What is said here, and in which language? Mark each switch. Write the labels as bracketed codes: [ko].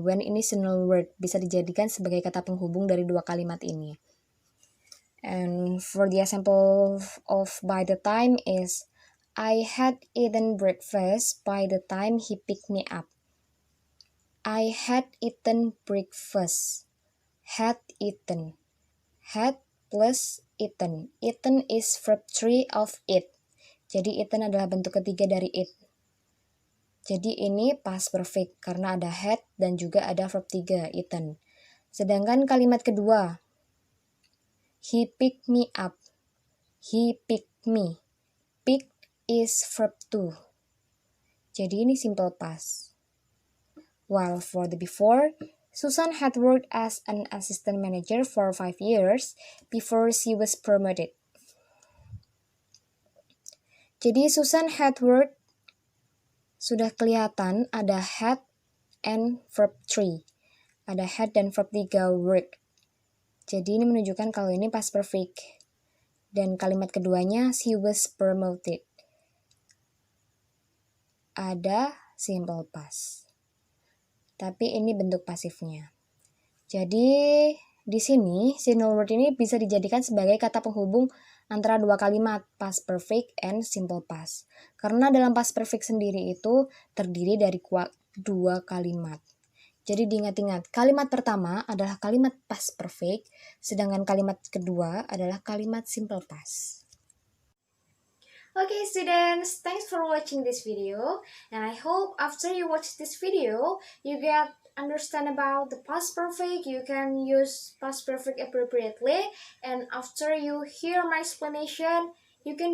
[id] When ini single word, bisa dijadikan sebagai kata penghubung dari dua kalimat ini. [en] And for the example of by the time is, I had eaten breakfast by the time he picked me up. I had eaten breakfast. Had eaten. Had plus eaten. Eaten is verb 3 of eat. [id] Jadi eaten adalah bentuk ketiga dari eat. Jadi ini past perfect karena ada had dan juga ada verb 3, eaten. Sedangkan kalimat kedua, [en] he picked me up. He picked me. Pick is verb 2. [id] Jadi ini simple past. [en] While for the before, Susan had worked as an assistant manager for 5 years before she was promoted. [id] Jadi [en] Susan had worked, [id] sudah kelihatan ada had and verb 3. Ada had dan verb 3 work. Jadi ini menunjukkan kalau ini past perfect. Dan kalimat keduanya, [en] she was promoted. [id] Ada simple past. Tapi ini bentuk pasifnya. Jadi di sini single word ini bisa dijadikan sebagai kata penghubung antara dua kalimat, past perfect and simple past. Karena dalam past perfect sendiri itu terdiri dari dua kalimat. Jadi diingat-ingat, kalimat pertama adalah kalimat past perfect, sedangkan kalimat kedua adalah kalimat simple past. [en] Okay students, thanks for watching this video, and I hope after you watch this video, you get understand about the past perfect, you can use past perfect appropriately, and after you hear my explanation, you can differentiate between past perfect and present perfect.